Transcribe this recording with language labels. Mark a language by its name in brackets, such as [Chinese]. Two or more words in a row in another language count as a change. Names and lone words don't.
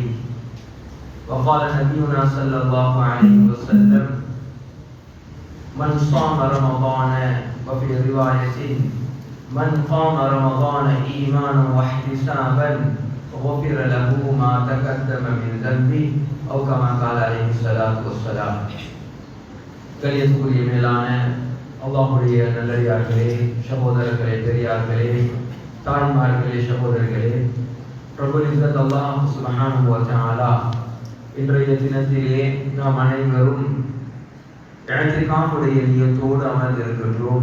[Arabic] وقال نبينا صلى الله عليه وسلم: من صام رمضان، وفي رواية من قام رمضان إيمانا واحتسابا غفر له ما تقدم من ذنبه أو كما قال عليه الصلاة والسلام. [Tamil] கலியத்துக்குரிய மேலான அல்லாஹ்வுடைய நல்லடியார்களே, சகோதரர்களே, பெரியார்களே, தாய்மார்களே, சகோதரர்களே, [Arabic] رب العزة الله سبحانه و تعالى [Tamil] இன்றைய தினத்திலே நாம் அனைவரும் இஅ்திகாஃபுடைய நியத்தோடு அமர்ந்திருக்கின்றோம்.